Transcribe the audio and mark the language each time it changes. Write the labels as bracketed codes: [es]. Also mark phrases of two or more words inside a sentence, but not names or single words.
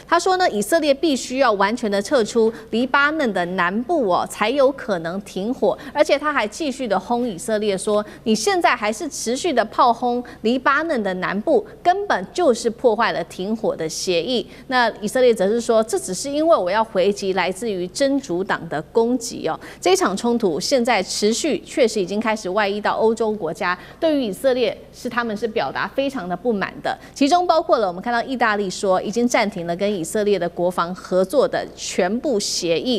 [zh] 他說呢，以色列必須要完全的撤出黎巴嫩的南部哦，才有可能停火。而且他還繼續的轟以色列說，你現在還是持續的炮轟黎巴嫩的南部，根本就是破壞了停火的協議。那以色列則是說，這只是因為我要回擊來自於真主黨的攻擊哦。這一場衝突現在持續，確實已經開始外溢到歐洲國家，對於以色列他們是表達非常的不滿的，其中包括了我們看到意大利說已經暫停了跟以色列的國防合作的全部協議。